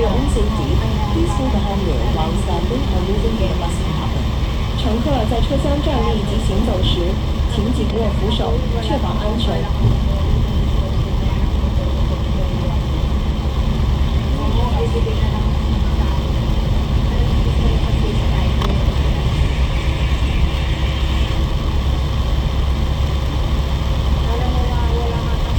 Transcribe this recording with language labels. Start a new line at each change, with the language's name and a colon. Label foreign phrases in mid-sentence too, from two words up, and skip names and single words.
English: safety, please hold the handrail while standing or moving in the bus compartment.
Chinese: 乘客在车厢站立及行走时，请紧握扶手，确保安全。
Filipino: Bibigyan na lang ako ng tao. Alam mo, gusto ko kasi sa driver. Parang wala nga kasi.